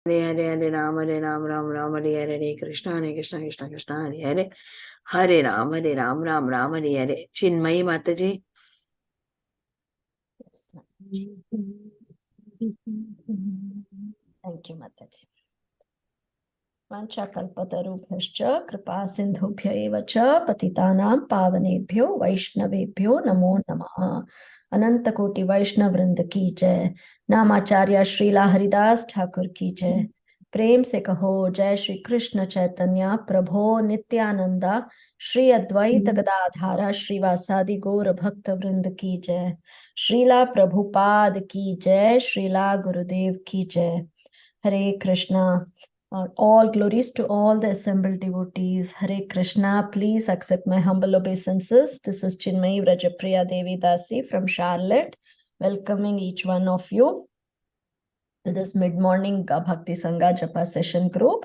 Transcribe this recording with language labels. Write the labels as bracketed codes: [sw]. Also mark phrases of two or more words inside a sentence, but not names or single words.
[en] Hare Ram, Ram Ram, Hare Krishna, Krishna Krishna, Hare Ram, Ram Ram, Hare Chinmayi Mataji. Yes, thank you, Mataji. [sa] वाञ्छाकल्पतरुभ्यश्च कृपा सिन्धुभ्य एव च पतितानां पावनेभ्यो वैष्णवेभ्यो नमो नमः. [hi] अनंत कोटि वैष्णव वृंद की जय। नामाचार्य श्रील हरिदास ठाकुर की जय. प्रेम से कहो जय श्री कृष्ण चैतन्य प्रभो नित्यानंदा श्री अद्वैत गदाधारा श्रीवासादि गौर भक्त वृंद की जय. श्रीला प्रभुपाद की जय. श्रीला गुरुदेव की जय. हरे कृष्णा. [en] All glories to all the assembled devotees. Hare Krishna. Please accept my humble obeisances. This is Chinmayi Vrajapriya Devi Dasi from Charlotte, welcoming each one of you to this mid-morning Bhakti Sangha Japa session group.